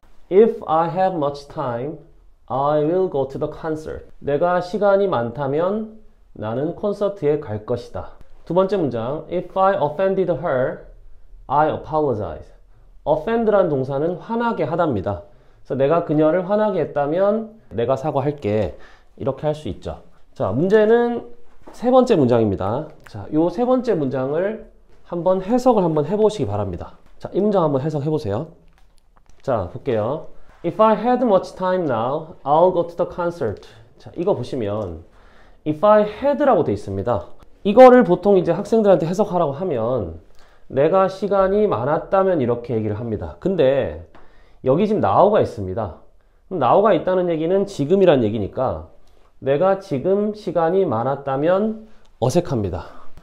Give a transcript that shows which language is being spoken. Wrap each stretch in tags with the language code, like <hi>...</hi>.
<en>If I have much time, I will go to the concert.</en> <ko>내가 시간이 많다면 나는 콘서트에 갈 것이다. 두 번째 문장,</ko> <en>If I offended her, I apologize.</en> <ko>offend란 동사는 화나게 하답니다. 그래서 내가 그녀를 화나게 했다면 내가 사과할게. 이렇게 할 수 있죠. 자, 문제는 세 번째 문장입니다. 자, 요 세 번째 문장을 한번 해석을 한번 해보시기 바랍니다. 자, 이 문장 한번 해석해 보세요. 자, 볼게요.</ko> <en>If I had much time now, I'll go to the concert.</en> <ko>자, 이거 보시면</ko> <en>If I had</en> <ko>라고 돼 있습니다. 이거를 보통 이제 학생들한테 해석하라고 하면 내가 시간이 많았다면 이렇게 얘기를 합니다. 근데 여기 지금 now가 있습니다. now가 있다는 얘기는 지금이란 얘기니까 내가 지금 시간이 많았다면 어색합니다.</ko>